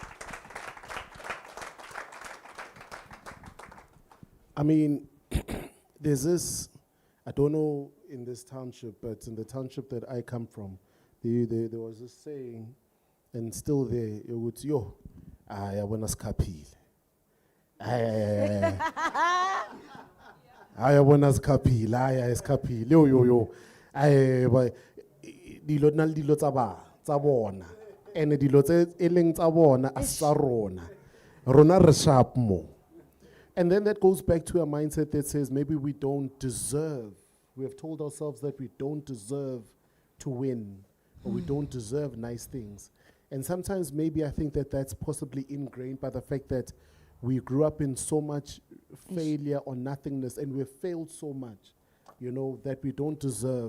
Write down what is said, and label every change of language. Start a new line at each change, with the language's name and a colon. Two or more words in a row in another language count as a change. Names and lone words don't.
English: I mean, there's this, I don't know in this township, but in the township that I come from, there was this saying, and still there, it would,
Zulu: yo, ayabona skaphile. Ayabona skaphile, skaphile, yo.
Tswana: But dilo na le dilo tsa bona. And dilo tse e leng tsa bona a sa rona. Rona re sharp mo.
English: And then that goes back to a mindset that says maybe we don't deserve. We have told ourselves that we don't deserve to win, or we don't deserve nice things. And sometimes maybe I think that that's possibly ingrained by the fact that we grew up in so much failure or nothingness, and we've failed so much, that we don't deserve.